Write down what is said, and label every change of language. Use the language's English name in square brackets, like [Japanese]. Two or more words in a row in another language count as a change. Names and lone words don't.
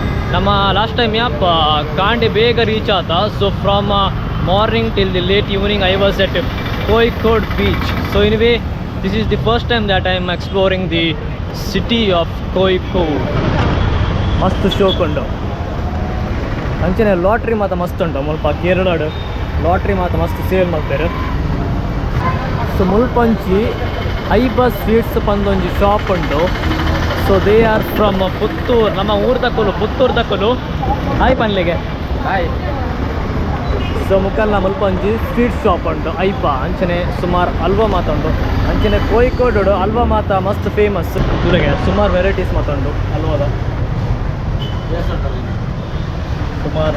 [English] ನಮ್ಮ last time [Tulu] ಯಾಪ ಕಾಂಡೆ ಬೇಗ ರೀಚ್ ಆತ. [English] So from morning till the late evening I was at Kozhikode beach. So anyway this is the first time that I am exploring the city of Kozhikode. [Tulu] ಮಸ್ತ್ ಶೋಕ್ ಉಂಟು ಅಂಚನೆ. ಲಾಟ್ರಿ ಮಾತ್ರ ಮಸ್ತ್ ಉಂಟು ಮುಲ್ಪ ಕೇರಳಡು ಲಾಟ್ರಿ ಮಾತ್ರ ಮಸ್ತ್ ಸೇಲ್ ಮಾಡ್ತಾರೆ. ಸೊ ಮುಲ್ಪಂಚಿ ಐಬ ಸ್ವೀಟ್ಸ್ ಪಂದೊಂಜಿ ಶಾಪ್ ಉಂಟು. [English] So they are from [Tulu] ಪುತ್ತೂರು, ನಮ್ಮ ಊರು ತಕ್ಕಲು ಪುತ್ತೂರು ತಕ್ಕಲು. ಹಾಯ್ ಪನ್ಲಿಗೆ ಹಾಯ್. ಸೊ ಮುಕ್ಕಲ್ನ ಮುಲ್ಪಂಚಿ [English] sweet shop [Tulu] ಉಂಟು ಐಪ ಅಂಚನೆ ಸುಮಾರು ಹಲ್ವಾ ಮಾತುಂಟು. ಅಂಚನೆ ಕೋಯಿಕೋಡು ಹಲ್ವಾ ಮಾತ ಮಸ್ತ್ ಫೇಮಸ್. ಇವರಿಗೆ ಸುಮಾರು ವೆರೈಟೀಸ್ ಮಾತುಂಟು ಹಲ್ವಾದ ಸುಮಾರು.